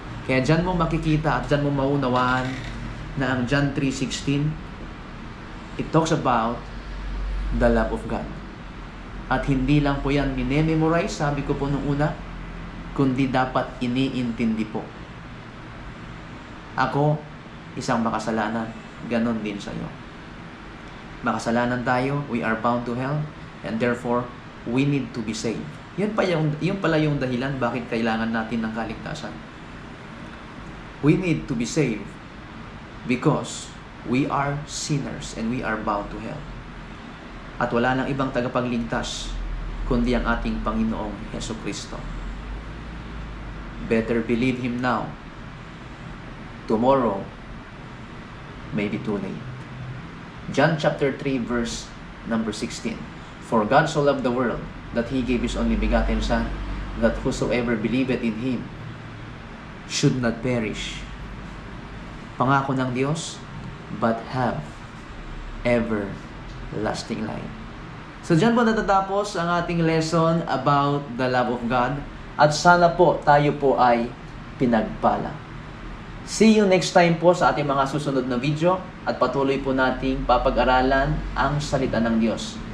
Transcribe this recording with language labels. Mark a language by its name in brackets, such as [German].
[Filipino] Kaya dyan mo makikita at dyan mo maunawaan na ang John 3:16, [English] it talks about the love of God. [Filipino] At hindi lang po yan minememorize, sabi ko po nung una, kundi dapat iniintindi po. Ako, isang makasalanan, ganon din sa iyo. Makasalanan tayo, [English] we are bound to hell, and therefore, we need to be saved. [Filipino] Yun pala yung dahilan bakit kailangan natin ng kaligtasan. [English] We need to be saved because we are sinners and we are bound to hell. [Filipino] At wala nang ibang tagapagligtas kundi ang ating Panginoong Hesukristo. [English] Better believe Him now. Tomorrow may be too late. John chapter 3 verse number 16. For God so loved the world that He gave His only begotten Son, that whosoever believeth in Him should not perish. [Filipino] Pangako ng Diyos, [English] but have everlasting life. [Filipino] So dyan po natatapos ang ating lesson [English] about the love of God. [Filipino] At sana po tayo po ay pinagpala. [English] See you next time [Filipino] po sa ating mga susunod na video at patuloy po nating papag-aralan ang salita ng Diyos.